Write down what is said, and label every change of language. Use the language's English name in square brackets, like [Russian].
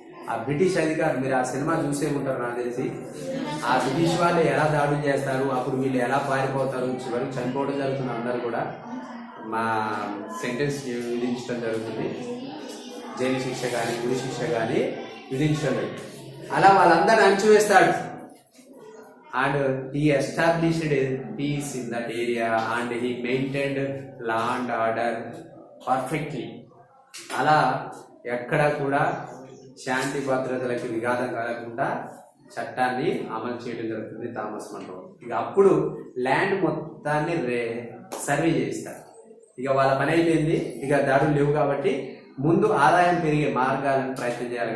[Telugu] ఆ బ్రిటిష్ అధికారులు, మీరు ఆ సినిమా చూసే ఉంటారు నాకు తెలిసి, ఆ బ్రిటిష్ వాళ్ళు ఎలా దాడులు చేస్తారు, అప్పుడు వీళ్ళు ఎలా పారిపోతారు, చివరికి చనిపోవడం జరుగుతుంది. అందరూ కూడా మా సెంటెన్స్ విధించడం జరుగుతుంది, జైలు శిక్ష కానీ ఉరి శిక్ష కానీ విధించడం జరుగుతుంది. అలా వాళ్ళందరిని అణచివేస్తాడు. [English] And he established peace in that area and he maintained law and order perfectly. [Telugu] అలా ఎక్కడ కూడా శాంతి భద్రతలకు విఘాతం కలగకుండా చట్టాన్ని అమలు చేయడం జరుగుతుంది థామస్ మన్రో. ఇక అప్పుడు ల్యాండ్ మొత్తాన్ని సర్వే చేయిస్తారు. ఇక వాళ్ళ పని అయిపోయింది, ఇక దాడులు లేవు కాబట్టి ముందు ఆదాయం పెరిగే మార్గాలను ప్రయత్నం చేయాలి.